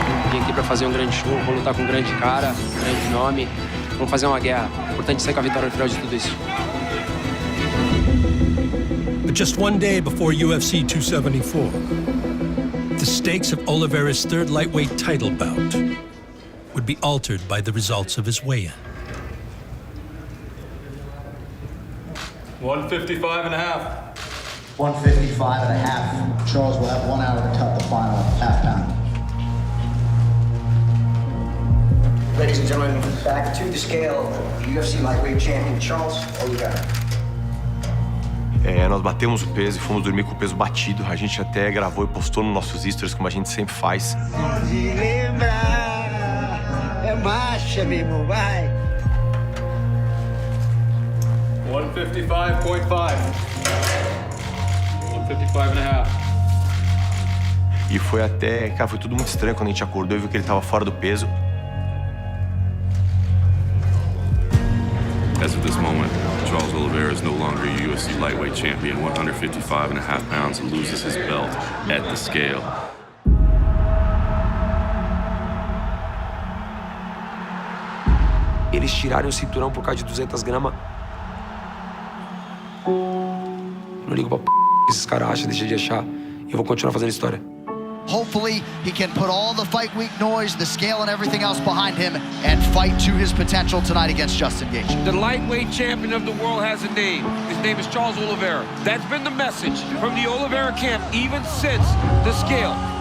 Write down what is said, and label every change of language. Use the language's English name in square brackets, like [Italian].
[Portuguese] Vim aqui pra fazer um grande show, vou lutar com um grande cara, um grande nome. Vamos fazer uma guerra. Importante sair com a vitória no final de tudo isso. [English] But just one day before UFC 274, the stakes of Oliveira's third lightweight title bout would be altered by the results of his weigh-in. 155 and a half. 155 and a half. Charles will have 1 hour to cut the final half pound. Ladies and gentlemen, back to the scale, the UFC lightweight champion Charles Oliveira. [Portuguese] Nós batemos o peso e fomos dormir com o peso batido. A gente até gravou e postou nos nossos stories, como a gente sempre faz. Pode lembrar, é marcha, meu irmão, vai. [English] 155.5. 155 and a half. [Portuguese] E foi até... Cara, foi tudo muito estranho quando a gente acordou e viu que ele tava fora do peso. [English] As of this moment, Charles Oliveira is no longer a UFC lightweight champion, 155 and a half pounds, and loses his belt at the scale. [Portuguese] Eles tiraram o cinturão por causa de 200 gramas. Não ligo pra p*** que esses caras acham, deixa de achar. Eu vou continuar fazendo história. [English] Hopefully, he can put all the fight week noise, the scale, and everything else behind him and fight to his potential tonight against Justin Gaethje. The lightweight champion of the world has a name. His name is Charles Oliveira. That's been the message from the Oliveira camp even since the scale.